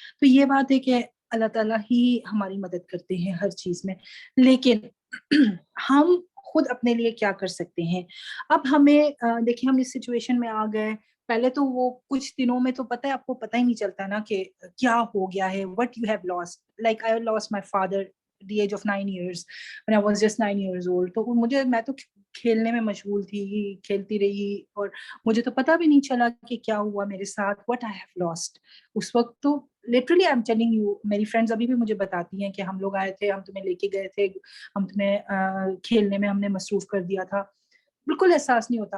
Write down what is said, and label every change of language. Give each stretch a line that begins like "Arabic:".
Urdu: تو یہ بات ہے کہ اللہ تعالیٰ ہی ہماری مدد کرتے ہیں ہر چیز میں. لیکن ہم خود اپنے لیے کیا کر سکتے ہیں؟ اب ہمیں دیکھیں, ہم اس سچویشن میں آ گئے. پہلے تو وہ کچھ دنوں میں تو پتہ ہے آپ کو پتہ ہی نہیں چلتا نا کہ کیا ہو گیا ہے,
English: what you have lost. Like I lost my father at the age of 9 years when I was just 9 years old.
Urdu: تو میں تو کھیلنے میں مشغول تھی, کھیلتی رہی, اور مجھے تو پتہ بھی نہیں چلا کہ کیا ہوا میرے ساتھ,
English: what I have lost.
Urdu: اس وقت تو
English: literally I'm telling you,
Urdu: میری فرینڈز ابھی بھی مجھے بتاتی ہیں کہ ہم لوگ آئے تھے, ہم تمہیں لے کے گئے تھے, ہم تمہیں کھیلنے میں ہم نے مصروف کر دیا تھا. بالکل احساس نہیں ہوتا.